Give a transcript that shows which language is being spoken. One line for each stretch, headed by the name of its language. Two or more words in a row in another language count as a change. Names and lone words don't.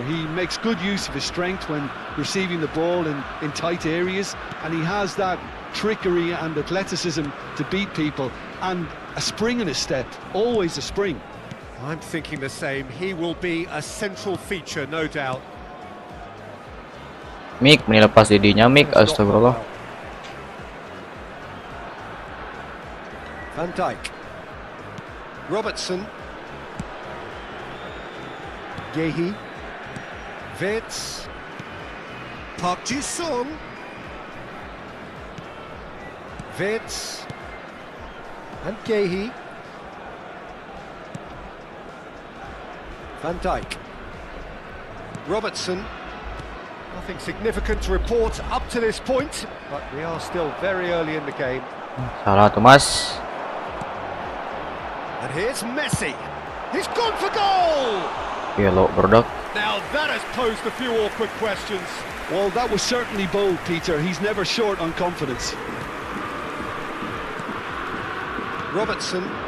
English: He makes good use of his strength when receiving the ball in tight areas, and he has that trickery and athleticism to beat people, and a spring in his step, always a spring. I'm thinking the same. He will be a central feature, no doubt.
Sundanese: Mik, menilepas didinya Mik, astagfirullah.
English: Van Dijk. Robertson. Gehi. Wits. Park Ji-sung. Vitz. And Gehi. Van Dijk. Robertson. Nothing significant to report up to this point, but we are still very early in the game.
Indonesian: Salah tuh Mas.
English: And here's Messi. He's gone for goal! Yellow produk. Now that has posed a few awkward questions. Well, that was certainly bold, Peter. He's never short on confidence. Robertson.